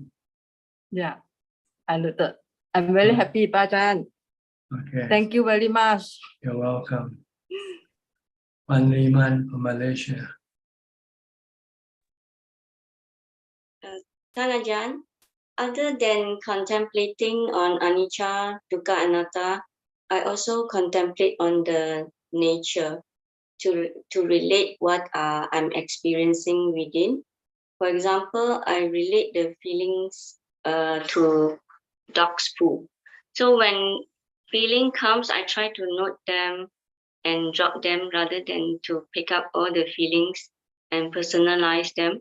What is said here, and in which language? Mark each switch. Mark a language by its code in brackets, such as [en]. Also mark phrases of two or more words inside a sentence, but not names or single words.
[en] Yeah, understood. I'm very happy, Pak Ajaan. Okay. Thank you very much. You're welcome. Wan Liman from Malaysia. Ajaan, other than contemplating on [pi] anicca, dukkha, anatta, [en] I also contemplate on the nature to relate what I'm experiencing within. For example, I relate the feelings to dog's poo. So when feeling comes, I try to note them and drop them rather than to pick up all the feelings and personalize them.